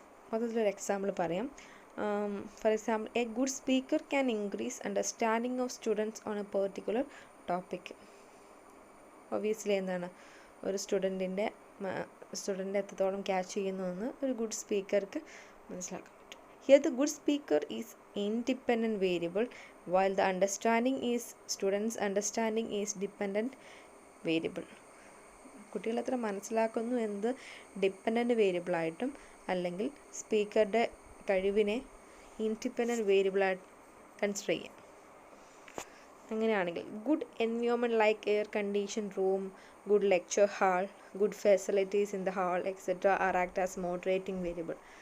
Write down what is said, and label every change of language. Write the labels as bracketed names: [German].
[Malayalam] മൊത്തത്തിലൊരു എക്സാമ്പിൾ പറയാം. [English] For example, a good speaker can increase understanding of students on a particular topic. Obviously എന്താണ്? [Malayalam] ഒരു student എത്രത്തോളം catch ചെയ്യുന്നുവെന്ന് ഒരു ഗുഡ് സ്പീക്കർക്ക് മനസ്സിലാക്കാൻ പറ്റും. [English] Here the good speaker is independent variable while the student's understanding is dependent variable. [Malayalam] കുട്ടികൾ എത്ര മനസ്സിലാക്കുന്നു എന്നത് ഡിപ്പെൻഡൻറ്റ് വേരിയബിളായിട്ടും അല്ലെങ്കിൽ സ്പീക്കറുടെ കഴിവിനെ ഇൻഡിപെൻഡൻറ്റ് വേരിയബിളായിട്ട് കൺസിഡർ ചെയ്യാം. [English] അങ്ങനെയാണെങ്കിൽ good environment like air condition room, good lecture hall, good facilities in the hall etcetera are act as moderating variable.